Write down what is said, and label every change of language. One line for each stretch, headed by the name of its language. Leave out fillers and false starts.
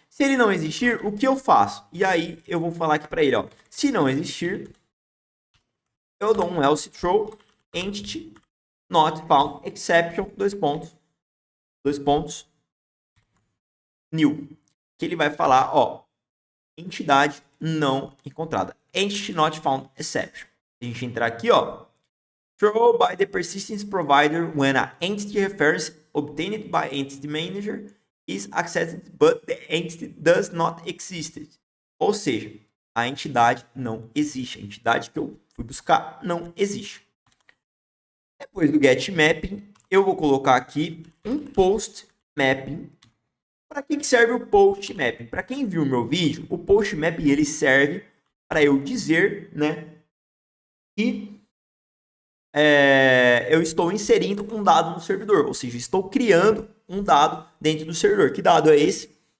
Portuguese: Se ele não existir, o que eu faço? E aí eu vou falar aqui para ele, ó, se não existir, eu dou um else throw entity not found exception, dois pontos, new, que ele vai falar, ó, entidade não encontrada.
English: Entity not found exception.
Portuguese: A gente entrar aqui, ó,
English: throw by the persistence provider when a entity reference obtained by entity manager is accessed but the entity does not exist.
Portuguese: Ou seja, a entidade não existe. A entidade que eu fui buscar não existe. Depois do get mapping, eu vou colocar aqui um post mapping. Para que serve o post mapping? Para quem viu o meu vídeo, o post mapping ele serve para eu dizer, né, que eu estou inserindo um dado no servidor, ou seja, estou criando um dado dentro do servidor. Que dado é esse?